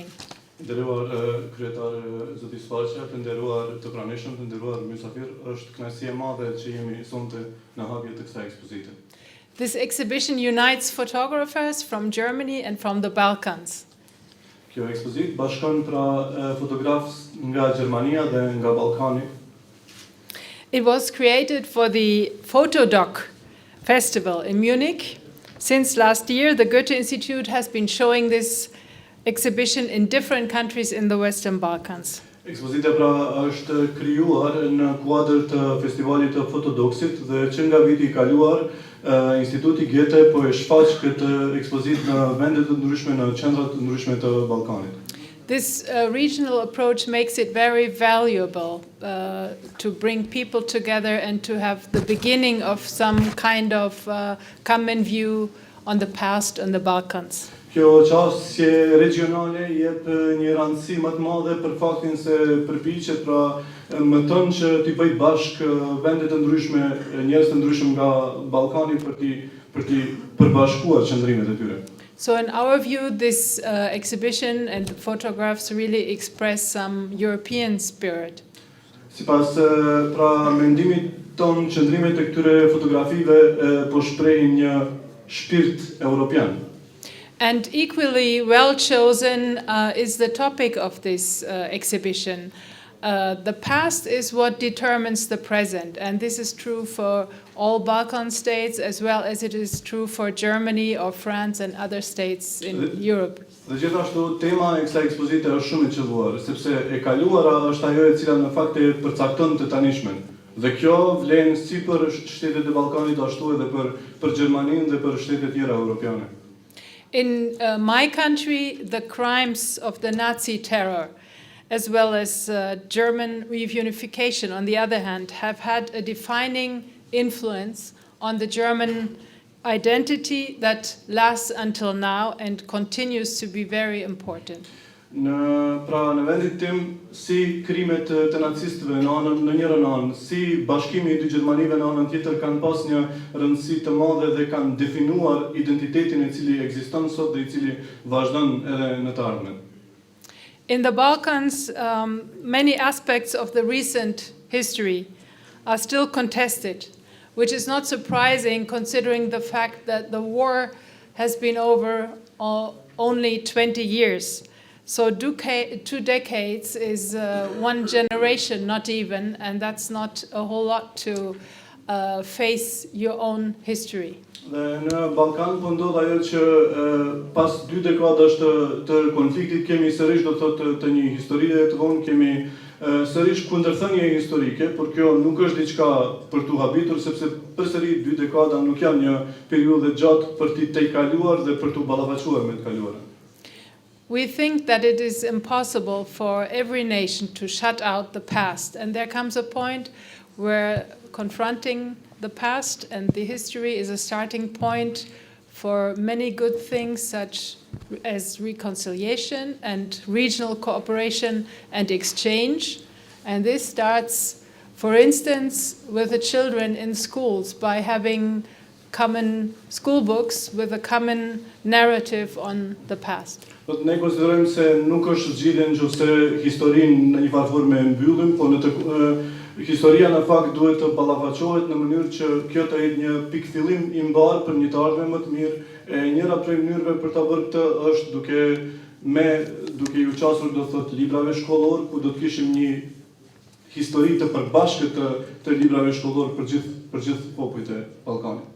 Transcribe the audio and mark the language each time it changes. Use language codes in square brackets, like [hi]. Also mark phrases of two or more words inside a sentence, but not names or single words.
[sq] Nderuar kryetar zoti Sfaqja, të nderuar të pranishëm, të nderuar mysafir, është kënaqësi e madhe që jemi sonte në hapje të kësaj ekspozite. [en] This exhibition unites photographers from Germany and from the Balkans. [sq] Kjo ekspozitë bashkon pra fotografë nga Gjermania dhe nga Ballkani. [en] It was created for the Photodoc Festival in Munich. Since last year, the Goethe Institute has been showing this exhibition in different countries in the Western Balkans. [sq] Ekspozita pra është krijuar në kuadër të festivalit të Fotodoksit dhe që nga viti i kaluar, Instituti Goethe po e shfaq këtë ekspozitë në vende të ndryshme, në qendra të ndryshme të Ballkanit. [en] This regional approach makes it very valuable to bring people together and to have the beginning of some kind of common view on the past and the Balkans. [sq] Kjo qasje regionale jep një rëndësi më të madhe për faktin se përpiqet pra mëton që t'i bëj bashkë vende të ndryshme, njerëz të ndryshëm nga Ballkani për t'i përbashkuar qëndrimet e tyre. [en] So in our view, this exhibition and the photographs really express some European spirit. [sq] Sipas pra mendimit ton, qëndrimet e këtyre fotografive po shprehin një shpirt europian. [en] And equally well chosen is the topic of this exhibition. The past is what determines the present, and this is true for all Balkan states as well as it is true for Germany or France and other states in Europe. [sq] Dhe gjithashtu tema e kësaj ekspozite është shumë e qelluar, sepse e kaluara është ajo e cila në fakt e përcakton të tanishmen. Dhe kjo vlen si për shtetet e Ballkanit ashtu edhe për Gjermaninë dhe për shtetet tjera europiane. [en] In my country, the crimes of the Nazi terror as well as German reunification, on the other hand, have had a defining influence on the German identity that lasts until now and continues to be very important. [sq] Në vendin tim, si krimet të nacistëve në njërën anë, si bashkimi i dy Gjermanive në anën tjetër kanë pas një rëndësi të madhe dhe kanë definuar identitetin e cili ekziston sot dhe i cili vazhdon edhe në të ardhmen. [en] In the Balkans, many aspects of the recent history are still contested, which is not surprising considering the fact that the war has been over only 20 years. So 2 decades is one generation, not even, and that's not a whole lot to face your own history. [sq] Dhe në Ballkan po ndodh ajo që pas 2 dekadash të konfliktit kemi sërish do të thotë të një historie të vonë, kemi sërish kundërthënie historike, por kjo nuk është diçka për tu habitur sepse përsëri 2 dekada nuk janë një periudhë gjatë për t'i tejkaluar dhe për t'u ballafaquar me të kaluarën. [en] We think that it is impossible for every nation to shut out the past, and there comes a point where confronting the past and the history is a starting point for many good things such as reconciliation and regional cooperation and exchange. And this starts, for instance, with the children in schools by having common school books with a common narrative on the past. [sq] Ne konsiderojmë se nuk është zgjidhje nëse historinë në një farë forme e mbyllim, po historia në fakt duhet të ballafaqohet në mënyrë që kjo të jetë një pikë fillim i mbar për një të ardhme më të mirë. E njëra prej mënyrëve për ta bërë këtë është duke ju qasur do të thotë librave shkollor, ku do të kishim një histori të përbashkët të librave shkollor për gjithë popujt e Ballkanit.